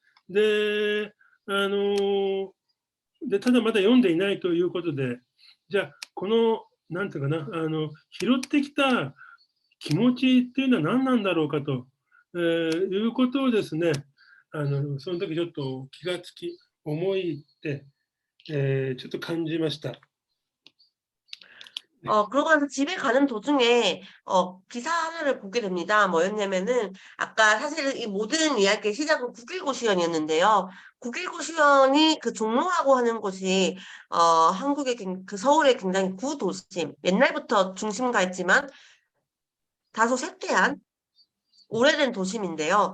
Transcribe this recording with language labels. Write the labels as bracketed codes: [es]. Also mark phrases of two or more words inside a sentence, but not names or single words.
[ja] で、ただまだ読んでいないということで、じゃあ、このなんていうかな、拾ってきた気持ちっていうのは何なんだろうかと、いうことをですね、その時ちょっと気がつき、思いって、ちょっと感じました。 [ko] 그러고 나서 집에 가는 도중에, 기사 하나를 보게 됩니다. 뭐였냐면은, 아까 사실은 이 모든 이야기의 시작은 국일고시원이었는데요. 국일고시원이 그 종로하고 하는 곳이, 한국의 그 서울의 굉장히 구도심, 옛날부터 중심가였지만 다소 쇠퇴한 오래된 도심인데요.